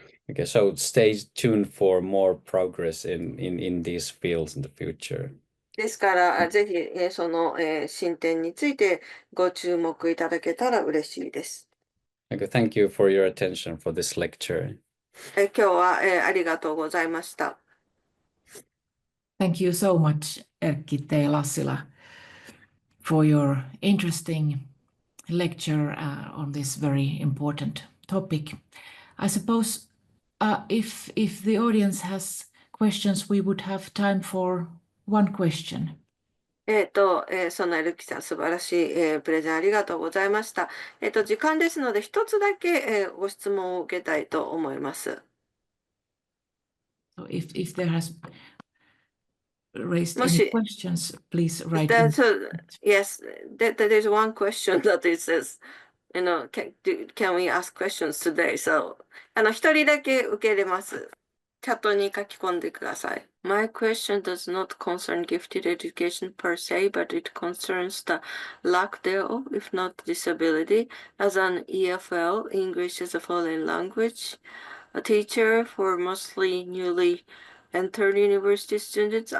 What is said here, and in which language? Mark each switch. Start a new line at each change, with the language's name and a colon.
English: Okay, so stay tuned for more progress in these fields in the future.
Japanese: ですから、ぜひ、その、進展についてご注目いただけたら嬉しいです。
English: Okay, thank you for your attention for this lecture.
Japanese: 今日は、ありがとうございました。
English: Thank you so much, Erkki T. Lassila, for your interesting lecture on this very important topic. I suppose if the audience has questions, we would have time for one question.
Japanese: そんなエルキさん、素晴らしい、プレゼンありがとうございました。時間ですので、一つだけ、ご質問を受けたいと思います。
English: So if there has raised any questions, please write in. Yes, there's one question that it says, can we ask questions today?
Japanese: So, 一人だけ受け入れます。チャットに書き込んでください。
English: My question does not concern gifted education per se, but it concerns the lack thereof, if not disability, as an EFL, English as a foreign language, a teacher for mostly newly entered university students.